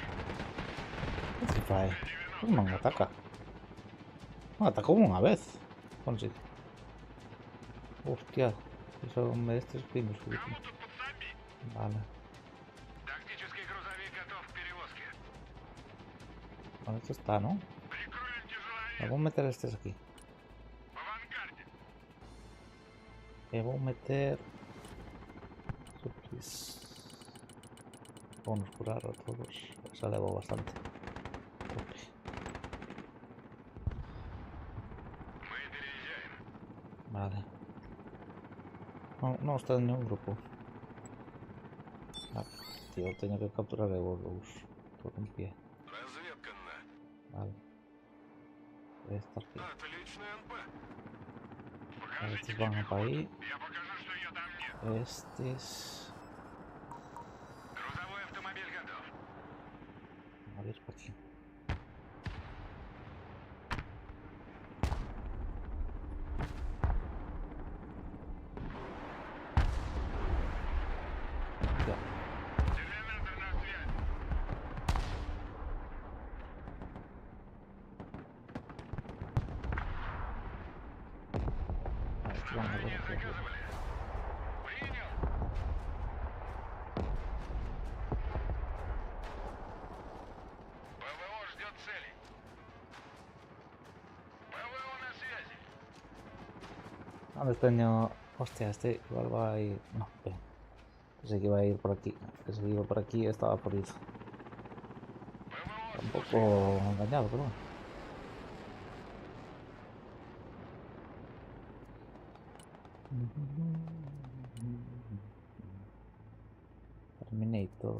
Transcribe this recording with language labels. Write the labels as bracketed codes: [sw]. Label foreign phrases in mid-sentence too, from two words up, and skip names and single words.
[gl] ¿Qué se fai? [es] ¿Cómo me ataca? Me atacó una vez. Consi. Hostia. Eso me este spinos. [ru] Кому тут подсобить? [es] Vale. [ru] Тактический грузовик готов к перевозке. [es] Bueno, esto está, ¿no? [ru] Прикроем тяжеловес. [es] Le voy a meter estos aquí. [ru] В авангарде. [es] Le voy a meter. Suplis. Vamos a curar a todos. Se elevó bastante. Ok. [ru] Мы переезжаем. [es] Vale. No, no está en ningún grupo. Ah, tío, tengo que capturar el Warlords. Todo en pie. [ru] Разведка [es] Vale. Esta aquí. [ru] Отличный НП. [es] Vale, [ru] Покажите [es] estos [ru] мне [es] van para [ru] пехоту. [es] ahí. [ru] Я покажу, что ее там нет. [es] Este es... [ru] Грузовой автомобиль готов. [es] A ver, por aquí. Ya. [ru] Терминатор на связь. [es] Vale, estos van a ver [ru] Ранее [es] aquí. [ru] заказывали. Принял. ПВО ждет цели. ПВО на связи. [es] ¿Dónde está el niño? Hostia, este igual va a ir... No, espera. Pensé que iba a ir por aquí. Pensé que iba por aquí, estaba por ir. [ru] ПВО [es] Un [ru] слушает. [es] poco engañado, pero bueno. Terminator.